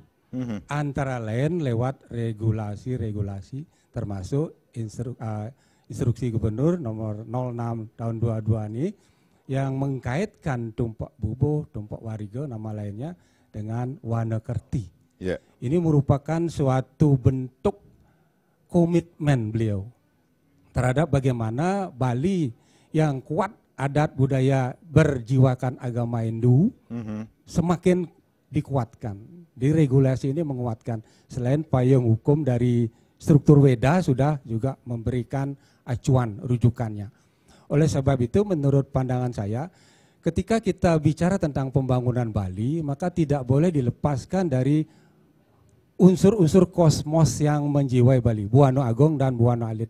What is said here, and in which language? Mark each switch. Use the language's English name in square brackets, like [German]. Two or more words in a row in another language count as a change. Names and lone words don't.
[Indonesian] Antara lain lewat regulasi-regulasi, termasuk instruksi Gubernur nomor 06 tahun 22 ini, yang mengkaitkan Tumpak Bubo, Tumpak Wariga, nama lainnya, dengan Wanakerti. Yeah. Ini merupakan suatu bentuk komitmen beliau terhadap bagaimana Bali yang kuat adat budaya berjiwakan agama Hindu semakin dikuatkan. Di regulasi ini menguatkan. Selain payung hukum dari struktur Weda sudah juga memberikan acuan rujukannya. Oleh sebab itu menurut pandangan saya, ketika kita bicara tentang pembangunan Bali, maka tidak boleh dilepaskan dari unsur-unsur kosmos yang menjiwai Bali, Buana Agong dan Buana Alit.